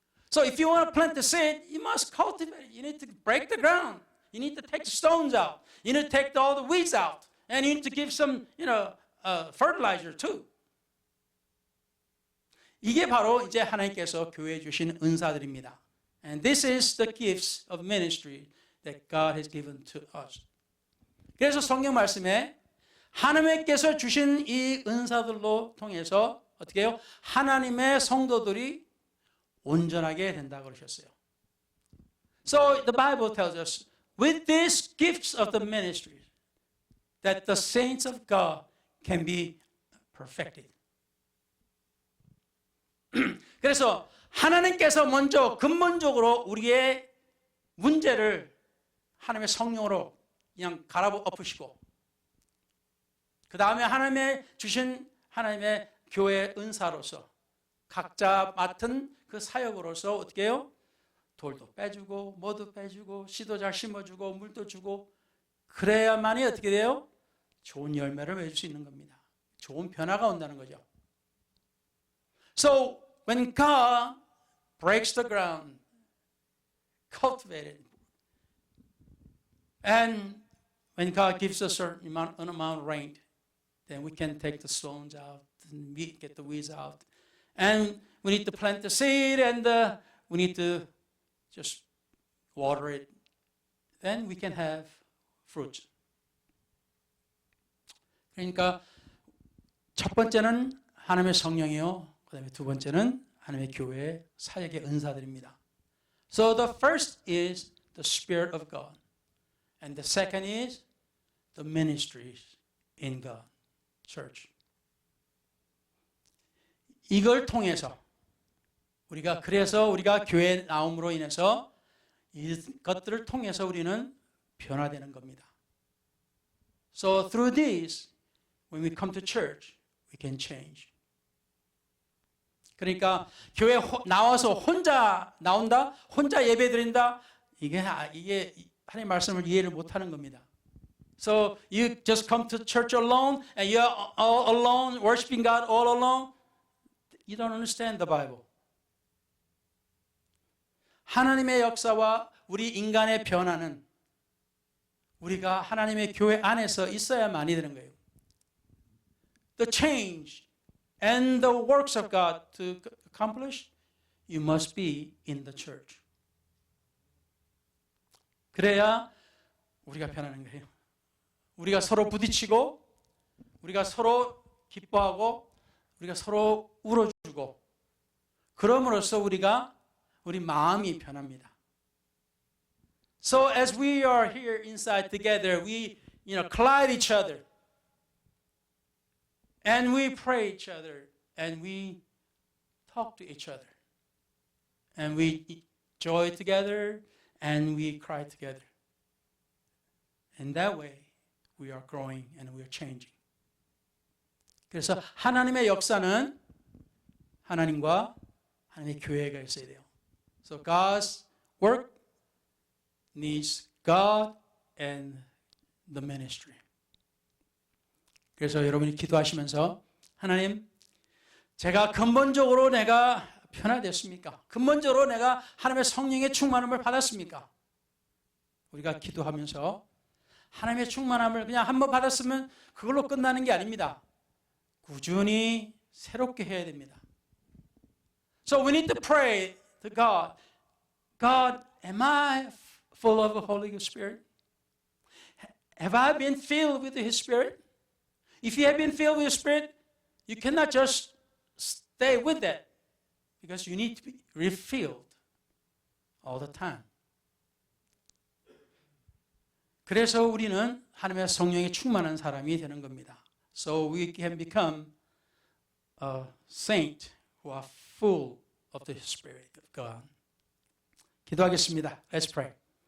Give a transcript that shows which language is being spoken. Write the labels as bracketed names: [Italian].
[English] So if you want to plant the seed, you must cultivate it. You need to break the ground. You need to take the stones out. You need to take all the weeds out. And you need to give some, fertilizer too. [Korean] 이게 바로 이제 하나님께서 교회에 주신 은사들입니다. [English] And this is the gifts of ministry that God has given to us. [Korean] 그래서 성경 말씀에 하나님께서 주신 이 은사들로 통해서 어떻게 해요? 하나님의 성도들이 온전하게 된다고 그러셨어요. [English] So the Bible tells us with these gifts of the ministry that the saints of God can be perfected. [Korean] 그래서 하나님께서 먼저 근본적으로 우리의 문제를 하나님의 성령으로 그냥 갈아엎으시고 그 다음에 하나님의 주신 하나님의 교회 은사로서 각자 맡은 그 사역으로서 어떻게 해요? 돌도 빼주고 뭐도 빼주고 씨도 잘 심어주고 물도 주고 그래야만이 어떻게 돼요? 좋은 열매를 맺을 수 있는 겁니다. 좋은 변화가 온다는 거죠. [English] So when God breaks the ground, cultivated, and when God gives us an amount of rain, then we can take the stones out, and get the weeds out, and we need to plant the seed, and we need to just water it. Then we can have fruit. [Korean] 그러니까 첫 번째는 하나님의 성령이요. 그다음에 두 번째는 하나님의 교회의 사역의 은사들입니다. [English] So the first is the Spirit of God, and the second is the ministries in God, church. [Korean] 이걸 통해서 그래서 우리가 교회에 나옴으로 인해서 이것들을 통해서 우리는 변화되는 겁니다. [English] So through these, when we come to church, we can change. [Korean] 그러니까 교회 나와서 혼자 나온다, 혼자 예배 드린다, 이게 하나님의 말씀을 이해를 못하는 겁니다. [English] So you just come to church alone, and you're all alone, worshiping God all alone. You don't understand the Bible. [Korean] 하나님의 역사와 우리 인간의 변화는 우리가 하나님의 교회 안에서 있어야만이 되는 거예요. [English] The change and the works of God to accomplish, you must be in the church. [Korean] 그래야 우리가 변하는 거예요. 우리가 서로 부딪히고, 우리가 서로 기뻐하고, 우리가 서로 울어주고, 그럼으로써 우리 마음이 변합니다. [English] So as we are here inside together, we collide each other, and we pray each other, and we talk to each other, and we joy together, and we cry together. In that way, we are growing and we are changing. [Korean] 그래서 하나님의 역사는 하나님과 하나님의 교회가 있어야 돼요. [English] So God's work needs God and the ministry. [Korean] 그래서 여러분이 기도하시면서 하나님, 제가 근본적으로 내가 변화됐습니까? 근본적으로 내가 하나님의 성령의 충만함을 받았습니까? 우리가 기도하면서 하나님의 충만함을 그냥 한번 받았으면 그걸로 끝나는 게 아닙니다. 꾸준히 새롭게 해야 됩니다. [English] So we need to pray to God. God, am I full of the Holy Spirit? Have I been filled with His Spirit? If you have been filled with the Spirit, you cannot just stay with that because you need to be refilled all the time. [Korean] 그래서 우리는 하나님의 성령에 충만한 사람이 되는 겁니다. [English] So we can become a saint who are full of the Spirit of God. [Korean] 기도하겠습니다. [English] Let's pray.